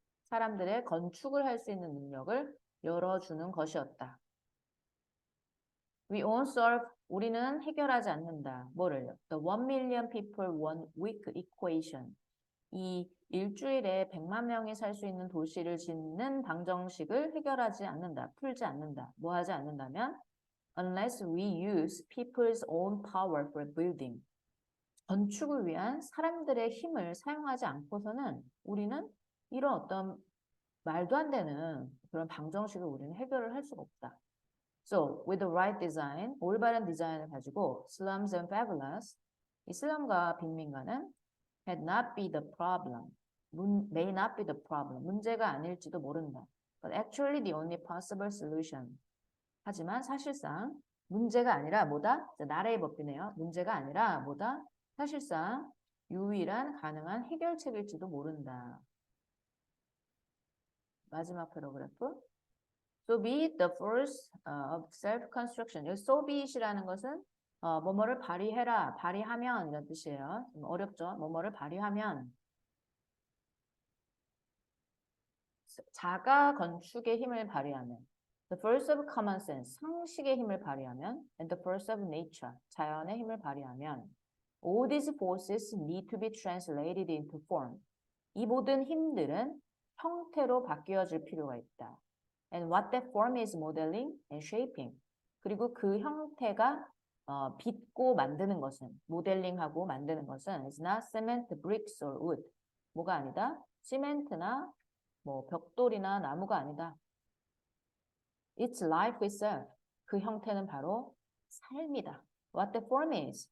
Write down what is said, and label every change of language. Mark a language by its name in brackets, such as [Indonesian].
[Korean] 사람들의 건축을 할 수 있는 능력을 열어주는 것이었다. [English] We won't solve, [Korean] 우리는 해결하지 않는다. 뭐를요? [English] The 1 million people 1 week equation. [Korean] 이 일주일에 100만 명이 살 수 있는 도시를 짓는 방정식을 해결하지 않는다, 풀지 않는다. 뭐 하지 않는다면 [English] unless we use people's own power for building. [Korean] 건축을 위한 사람들의 힘을 사용하지 않고서는 우리는 이런 어떤 말도 안 되는 그런 방정식을 우리는 해결을 할 수가 없다. [English] So, with the right design, [Korean] 올바른 디자인을 가지고 [English] slums and favelas, [Korean] 이 슬럼과 빈민가는 [English] had not be the problem, may not be the problem, [Korean] 문제가 아닐지도 모른다. [English] But actually the only possible solution. [Korean] 하지만 사실상 문제가 아니라 뭐다? 나라의 법이네요. 문제가 아니라 뭐다? 사실상 유일한 가능한 해결책일지도 모른다. 마지막 패러그래프. [English] So be it the force of self-construction. [Korean] 여기 so be it이라는 것은 뭐뭐를 발휘해라, 발휘하면 이런 뜻이에요. 좀 어렵죠? 뭐뭐를 발휘하면 자가 건축의 힘을 발휘하면 [English] the force of common sense, [Korean] 상식의 힘을 발휘하면 [English] and the force of nature, [Korean] 자연의 힘을 발휘하면 [English] all these forces need to be translated into form. [Korean] 이 모든 힘들은 형태로 바뀌어질 필요가 있다. [English] And what that form is modeling and shaping. [Korean] 그리고 그 형태가 빚고 만드는 것은, 모델링하고 만드는 것은 [English] is not cement, bricks or wood. [Korean] 뭐가 아니다? 시멘트나 뭐 벽돌이나 나무가 아니다. [English] It's life itself. [Korean] 그 형태는 바로 삶이다. [English] What the form is.